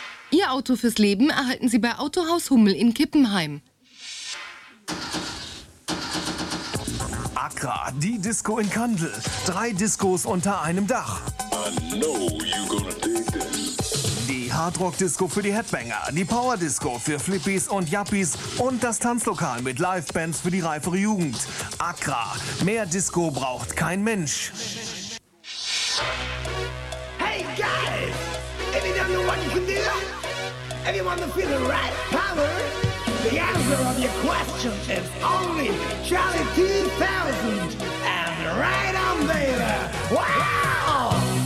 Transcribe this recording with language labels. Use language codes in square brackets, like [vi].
[de] Ihr Auto fürs Leben erhalten Sie bei Autohaus Hummel in Kippenheim. Accra, die Disco in Kandel. Drei Discos unter einem Dach. [en] I know you're gonna dig this. [de] Die Hardrock-Disco für die Headbanger, die Power-Disco für Flippies und Yuppies und das Tanzlokal mit Live-Bands für die reifere Jugend. Accra, mehr Disco braucht kein Mensch. [en] Guys, if you don't know what you can do, if you want to feel the right power, the answer of your question is only Charlie 2000, and right on there, wow!